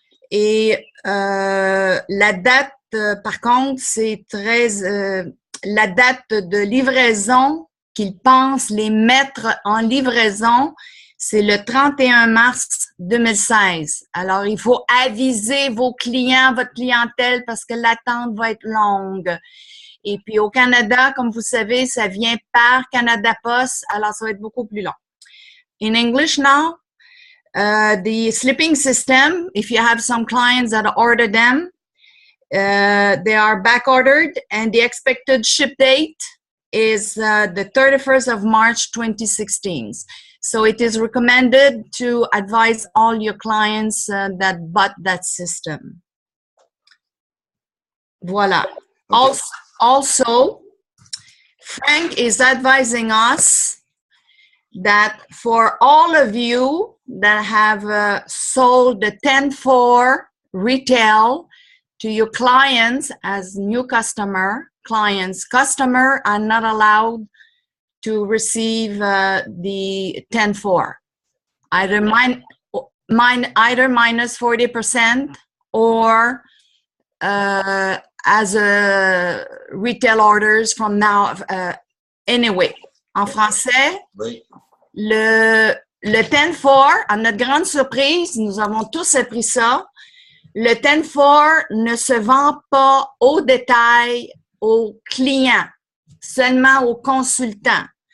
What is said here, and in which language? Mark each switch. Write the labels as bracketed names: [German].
[French] Et la date, par contre, c'est la date de livraison qu'ils pensent les mettre en livraison, c'est le 31 mars 2016. Alors, il faut aviser vos clients, votre clientèle, parce que l'attente va être longue. Et puis, au Canada, comme vous savez, ça vient par Canada Post, alors ça va être beaucoup plus long. [English] In English now, the sleeping system, if you have some clients that order them, they are back ordered, and the expected ship date is the 31st of March 2016. So it is recommended to advise all your clients that bought that system. [French] Voilà. [English] Okay. Also, Frank is advising us that for all of you that have sold the 10-4 retail to your clients as new clients are not allowed to receive the 10-4, either minus 40% or as a retail orders from now. Anyway, [French] en français, oui. Le 10-4, à notre grande surprise, nous avons tous appris ça. Le 10-4 ne se vend pas au détail aux clients, seulement aux consultants.